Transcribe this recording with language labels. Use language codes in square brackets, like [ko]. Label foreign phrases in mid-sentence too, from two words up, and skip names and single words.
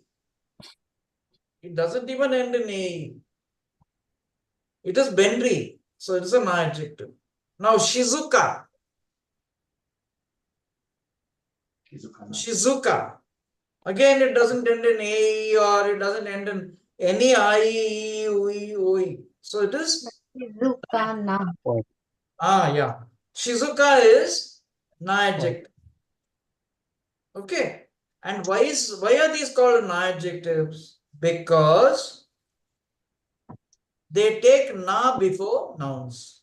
[en] It doesn't even end in A. It is Benri. So it is an adjective. Now Shizuka. Shizuka. Again, it doesn't end in A or it doesn't end in any I, ui, ui. So it is, [ja] Shizuka na. [en] yeah. Shizuka is na adjective. Okay. And why are these called na adjectives? Because they take na before nouns.